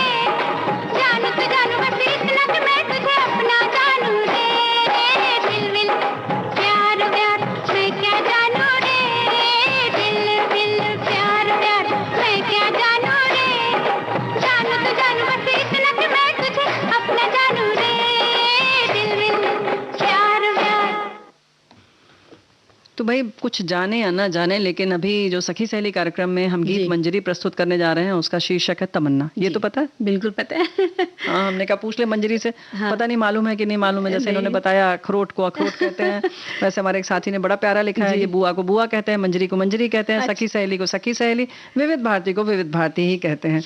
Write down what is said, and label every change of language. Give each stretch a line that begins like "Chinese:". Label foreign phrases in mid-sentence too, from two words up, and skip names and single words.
Hindi: जानू तो जानू बस इतना कि मैं तुझे अपना जानू रे, दिल दिल प्यार प्यार मैं क्या जानू रे, दिल दिल प्यार प्यार मैं क्या जानू रे, जानू तो जानू बस इतना कि मैं तुझे अपना जानू रे, दिल दिल प्यार प्यार। तो भाई कुछ जाने या ना जाने, लेकिन अभी जो सखी सहेली कार्यक्रम में हम गीत मंजरी प्रस्तुत करने जा रहे हैं उसका शीर्षक है तमन्ना। ये तो पता है? बिल्कुल पता है। हाँ, हमने कहा पूछ ले मंजरी से। हाँ। पता नहीं मालूम है कि नहीं मालूम है। जैसे इन्होंने बताया अखरोट को अखरोट कहते हैं, वैसे हमारे एक साथी ने बड़ा प्यारा लिखा है, ये बुआ को बुआ कहते हैं, मंजरी को मंजरी कहते हैं, सखी सहेली को सखी सहेली, विविध भारती को विविध भारती ही कहते हैं।